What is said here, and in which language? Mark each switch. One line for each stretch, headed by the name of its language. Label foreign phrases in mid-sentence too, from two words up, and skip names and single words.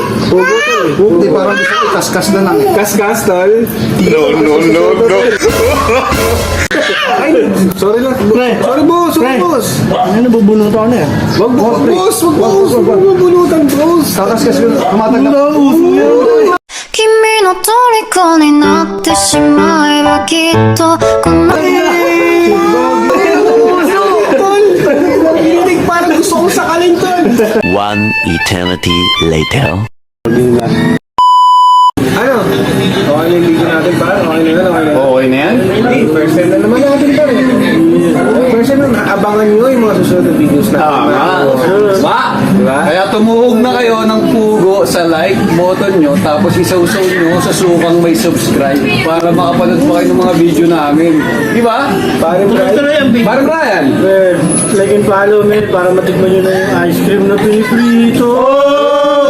Filipino: Pugo tol. Hindi, parang gusto ko kaskas na lang. Kaskas tol. No. Ay, sorry lang. Sorry boss. Ano nabubunuto ako na yan? Wag boss. Wag mo bunutan boss. Kakaskas ko na. Tumatagap.
Japanese: 君の虜になってしまえばきっとこの
Filipino: Hindi, parang gusto ko sakalin tol.
English: One eternity later.
Filipino: Ano? Okay na yung video natin pa? Okay na. Okay na yan? Hindi,
English: first time
Filipino: na naman natin pa rin.
English: First time
Filipino: na, abangan nyo yung mga susunod na videos natin. Diba? Kaya tumuhog na kayo ng pugo sa
English: like button
Filipino: nyo, tapos isawsaw nyo sa sukang may subscribe para makapanood pa kayo ng mga video namin. Di ba? Parang Brian. Parang Brian.
English: Like and follow me
Filipino: para matikman nyo na yung ice cream na piniprito.